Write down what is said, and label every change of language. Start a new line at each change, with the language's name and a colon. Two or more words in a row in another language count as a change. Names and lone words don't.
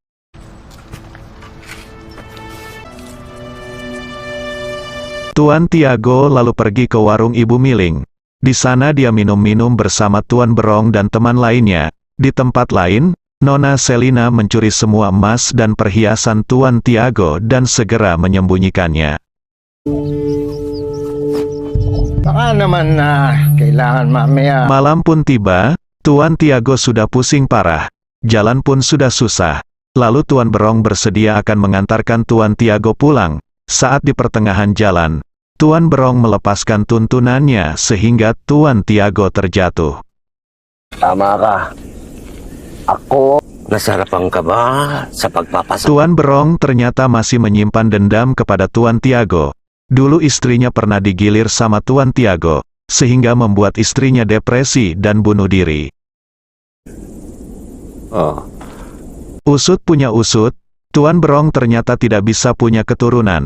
Indonesian: Tuan Tiago lalu pergi ke warung Ibu Miling. Di sana dia minum-minum bersama Tuan Berong dan teman lainnya. Di tempat lain, Nona Selina mencuri semua emas dan perhiasan Tuan Tiago dan segera menyembunyikannya.
Filipino: Baka naman kailangan mamaya.
Indonesian: Malam pun tiba, Tuan Tiago sudah pusing parah. Jalan pun sudah susah. Lalu Tuan Berong bersedia akan mengantarkan Tuan Tiago pulang. Saat di pertengahan jalan, Tuan Berong melepaskan tuntunannya sehingga Tuan Tiago terjatuh.
Filipino: Tama ka. Ako, nasarapan ka ba sa pagpapasok?
Indonesian: Tuan Berong ternyata masih menyimpan dendam kepada Tuan Tiago. Dulu istrinya pernah digilir sama Tuan Tiago, sehingga membuat istrinya depresi dan bunuh diri. Oh. Usut punya usut, Tuan Berong ternyata tidak bisa punya keturunan.